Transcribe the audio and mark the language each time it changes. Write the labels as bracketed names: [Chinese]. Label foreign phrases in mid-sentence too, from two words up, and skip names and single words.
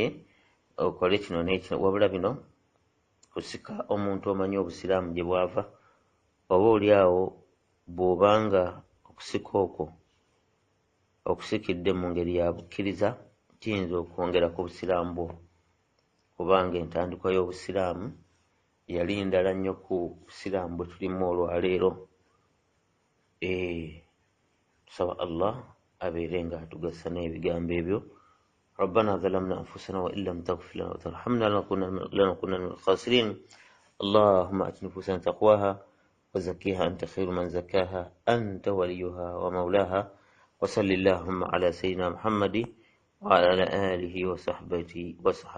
[Ganda] okole kino n'ekino, wabula bino kusika omuntu omanyi obusiraamu gye bwava, oba oli awo bw'obanga okusika okwo okusikidde mu ngeri ya bukkiriza kiyinza okwongera ku busiraamu bwo, kubanga entandikwa y'obusiraamu yali ndala nnyo ku busiraamu bwe tulimu olwaleero. Tusaba Allah abeere nga atugasa n'ebigambo ebyo. [Arabic] ربنا ظلمنا أنفسنا وإن لم تغفر لنا وترحمنا لنكونن من الخاسرين. اللهم آت نفوسنا تقواها وزكيها أنت خير من زكاها أنت وليها ومولاها. وصل اللهم على سيدنا محمد وعلى آله وصحبه أجمعين.